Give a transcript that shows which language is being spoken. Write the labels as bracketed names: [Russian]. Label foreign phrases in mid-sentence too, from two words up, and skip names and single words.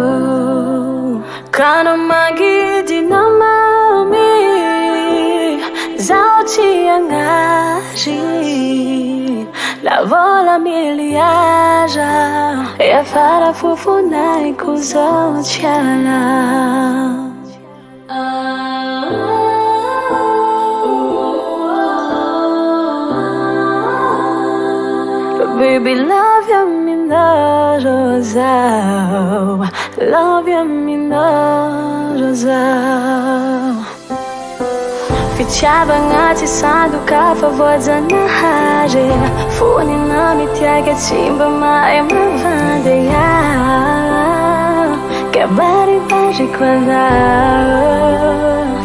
[Malagasy] Kana magidy namami zao tsy agnary. La vola miliaja e afara fofonaiko zao tsy ala. [English] Baby, love ya [Malagasy] minoro zao, [English] love ya [Malagasy] minoro zao. Fitiavagna tsy sandoka fa voajanahary. Fonina mitiaky tsy mba mahay mavandeha. Kabaribariko anao.